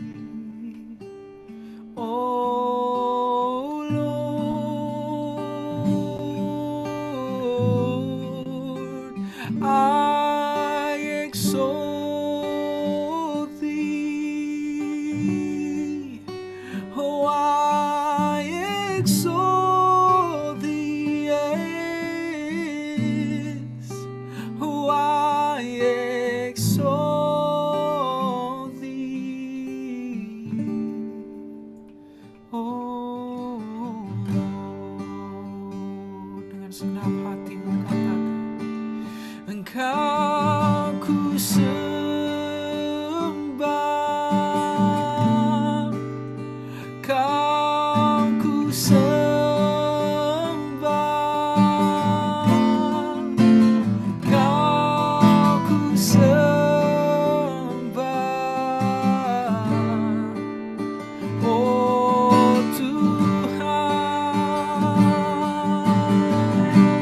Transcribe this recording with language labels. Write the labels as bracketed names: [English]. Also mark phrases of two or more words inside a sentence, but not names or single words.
[English] oh Lord, I exalt Thee, oh I exalt Thee, yes, oh I exalt Thee, oh Lord. [Indonesian] Dengan segenap hatimu katakan, Engkau ku sembah, Kau ku sembah, Kau ku sembah, oh Tuhan.